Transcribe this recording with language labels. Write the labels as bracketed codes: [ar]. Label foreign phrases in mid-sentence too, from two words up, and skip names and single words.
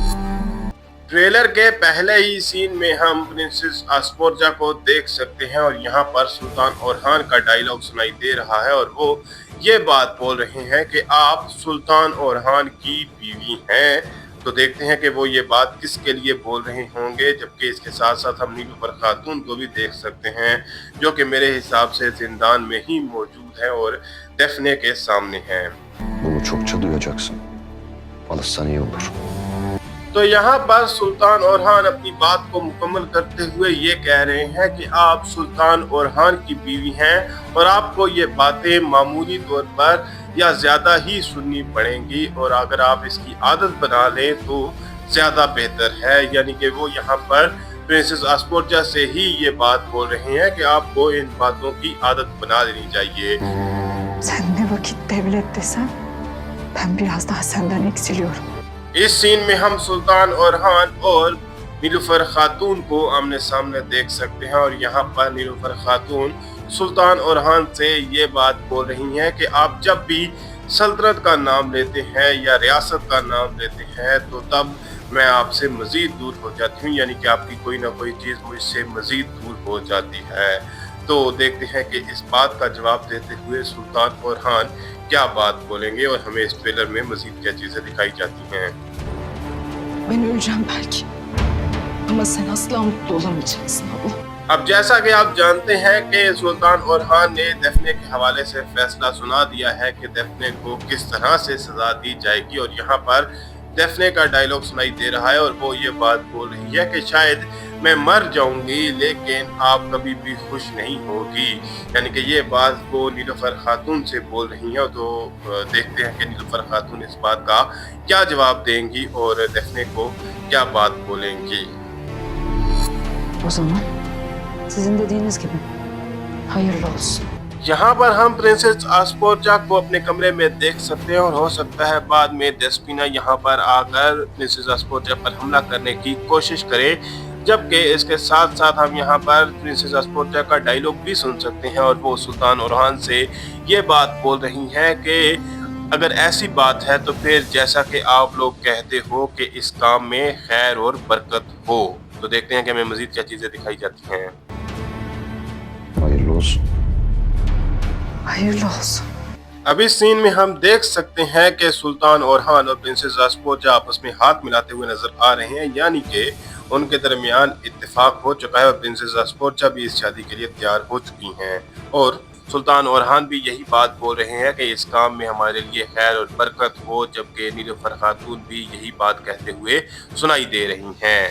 [hi] ट्रेलर के पहले ही सीन में हम प्रिंसेस आस्पोर्जा को देख सकते हैं और यहाँ पर सुल्तान ओरहान का डायलॉग सुनाई दे रहा है और वो ये बात बोल रहे हैं कि आप सुल्तान ओरहान की बीवी हैं। तो देखते हैं कि वो ये बात किसके लिए बोल रहे होंगे, जबकि इसके साथ साथ हम नीलूफर खातून को भी देख सकते हैं, जो कि मेरे हिसाब से जिंदान में ही मौजूद है और डेफने के सामने हैं। [tr] Bunu çokça duyacaksın. Alışsan iyi olur. [hi] तो यहाँ पर सुल्तान ओरहान अपनी बात को मुकम्मल करते हुए ये कह रहे हैं कि आप सुल्तान ओरहान की बीवी हैं और आपको ये बातें मामूली तौर पर या ज़्यादा ही सुननी पड़ेंगी और अगर आप इसकी आदत बना लें तो ज़्यादा बेहतर है। यानी कि वो यहाँ पर प्रिंसेस आस्पोर्जा से ही ये बात बोल रहे हैं कि आपको इन बातों की आदत बना लेनी चाहिए। [tr] Sen ne vakit devlet desen, ben biraz daha senden eksiliyorum. [hi] इस सीन में हम सुल्तान ओरहान और नीलूफर खातून को आमने सामने देख सकते हैं और यहाँ पर नीलूफर खातून सुल्तान ओरहान से ये बात बोल रही हैं कि आप जब भी सल्तनत का नाम लेते हैं या रियासत का नाम लेते हैं तो तब मैं आपसे मज़ीद दूर हो जाती हूँ, यानी कि आपकी कोई ना कोई चीज़ मुझसे मज़ीद दूर हो जाती है। तो देखते हैं कि इस बात का जवाब देते हुए सुल्तान ओरहान क्या बात बोलेंगे और हमें इस ट्रेलर में मज़ीद क्या चीज़ें दिखाई जाती हैं। [tr] Ben öleceğim belki. Ama sen asla mutlu olamayacaksın abla. [hi] अब जैसा कि आप जानते हैं कि सुल्तान ओरहान ने डेफने के हवाले से फैसला सुना दिया है कि डेफने को किस तरह से सजा दी जाएगी और यहाँ पर डेफने का डायलॉग सुनाई दे रहा है और वो ये बात बोल रही है कि शायद मैं मर जाऊंगी लेकिन आप कभी भी खुश नहीं होगी। यानी कि ये बात वो नीलूफर खातून से बोल रही हैं। तो देखते हैं कि नीलूफर खातून इस बात का क्या जवाब देंगी और डेफने को क्या बात बोलेंगी। [tr] O zaman sizin dediğiniz gibi hayırlı olsun. [hi] यहाँ पर हम प्रिंसेस आस्पोर्जा को अपने कमरे में देख सकते हैं और हो सकता है बाद में डेस्पिना यहाँ पर आकर प्रिंसेस आस्पोर्जा पर हमला करने की कोशिश करे, जबकि इसके साथ साथ हम यहाँ पर प्रिंसेस आस्पोर्जा का डायलॉग भी सुन सकते हैं और वो सुल्तान ओरहान से ये बात बोल रही हैं कि अगर ऐसी बात है तो फिर जैसा कि आप लोग कहते हो कि इस काम में खैर और बरकत हो। तो देखते हैं कि हमें मजीद क्या चीज़ें दिखाई जाती हैं। [tr] Hayırlı olsun. Hayırlı olsun. [hi] अब इस सीन में हम देख सकते हैं कि सुल्तान ओरहान और प्रिंसेस आस्पोर्जा आपस में हाथ मिलाते हुए नजर आ रहे हैं, यानी कि उनके दरमियान इत्तेफाक हो चुका है और प्रिंसेस आस्पोर्जा भी इस शादी के लिए तैयार हो चुकी हैं और सुल्तान ओरहान भी यही बात बोल रहे हैं कि इस काम में हमारे लिए खैर और बरकत हो, जबकि नीलूफर खातून भी यही बात कहते हुए सुनाई दे रही हैं।